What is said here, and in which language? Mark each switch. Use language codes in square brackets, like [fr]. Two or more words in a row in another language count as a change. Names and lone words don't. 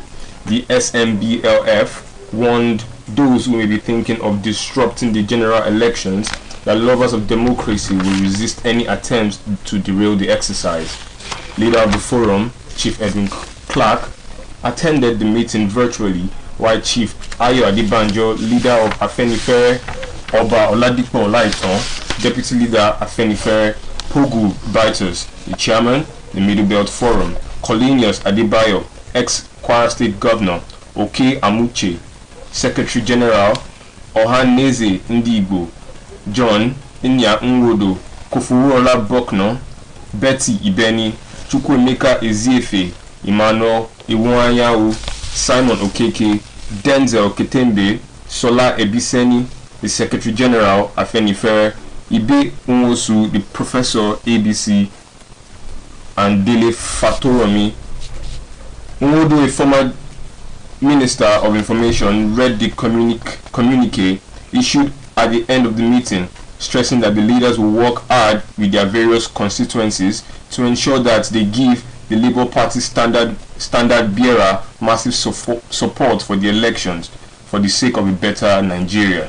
[en] The SMBLF warned those who may be thinking of disrupting the general elections that lovers of democracy will resist any attempts to derail the exercise. Leader of the forum, Chief Edwin Clark, attended the meeting virtually, while Chief Ayo Adebanjo, leader of Afenifere, Oba Oladipo Olaitan, deputy leader Afenifere, Pogu Bitus, the chairman, the Middle Belt Forum, Colinius Adebayo, ex-Kwara State Governor, Oke Amuche, Secretary General, Ohaneze Ndigbo, John Inya Nwodo, Kofuruola Bokno, Betty Ibeni, Chukwemeka Eziefe, Emmanuel Iwuanyanwu, Simon Okeke, Denzel Ketembe, Sola Ebiseni, the Secretary General Afenifere, Ibe Nwosu, the Professor ABC, and Dele Fatoromi. Nwodo, a former Minister of Information, read the communique issued at the end of the meeting, stressing that the leaders will work hard with their various constituencies to ensure that they give the Labour Party standard bearer massive support for the elections for the sake of a better Nigeria.